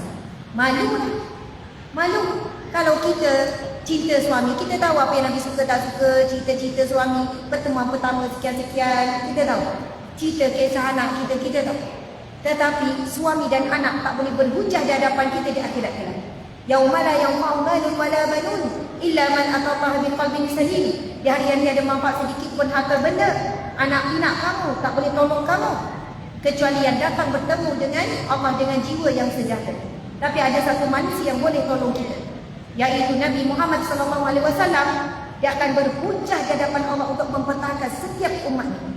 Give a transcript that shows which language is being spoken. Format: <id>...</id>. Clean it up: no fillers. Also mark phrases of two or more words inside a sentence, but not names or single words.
<ms>Malulah. Malu. Kalau kita cinta suami, kita tahu apa yang Nabi suka tak suka, cerita-cerita suami, pertemuan pertama sekian-sekian, kita tahu. Cerita kisah anak kita, kita tahu. Tetapi suami dan anak tak boleh berhujah di hadapan kita di akhirat kelak.</ms> <ar>يوم لا ينفع مال ولا بنون إلا من أتى الله بقلب سليم.</ar> <ms>Di hari yang tiada manfaat sedikit pun harta benda, anak pinak kamu tak boleh tolong kamu kecuali yang datang bertemu dengan Allah dengan jiwa yang sejahtera. Tapi ada satu manusia yang boleh tolong kita, yaitu Nabi Muhammad SAW. Dia akan berhujah di hadapan Allah untuk mempertahankan setiap umatnya.</ms>